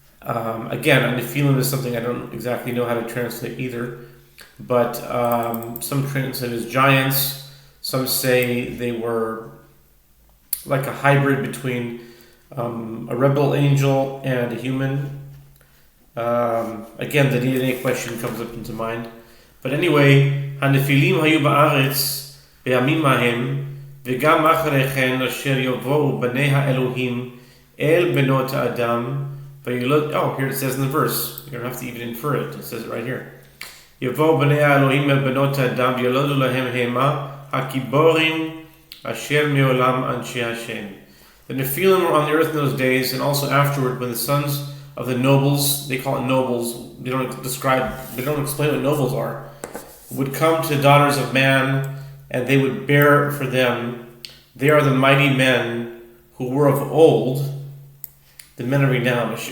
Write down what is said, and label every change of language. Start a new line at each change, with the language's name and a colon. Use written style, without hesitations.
English: Again, a Nephilim is something I don't exactly know how to translate either, but some translate as giants. Some say they were like a hybrid between a rebel angel and a human. Again, the DNA question comes up into mind. But anyway,
Hebrew: הנפילים היו בארץ בימים ההם, וגם אחרי כן אשר יבואו בני האלוהים אל בנות האדם וילוד.
English: Oh, here it says in the verse. You don't have to even infer it. It says it right here.
Hebrew: יבואו בני האלוהים אל בנות האדם וילודו להם המה הגיבורים אשר מעולם אנשי השם.
English: The Nephilim were on the earth in those days, and also afterward, when the sons of the nobles, they call it nobles, they don't explain what nobles are, would come to the daughters of man, and they would bear for them. They are the mighty men who were of old, the men of renown.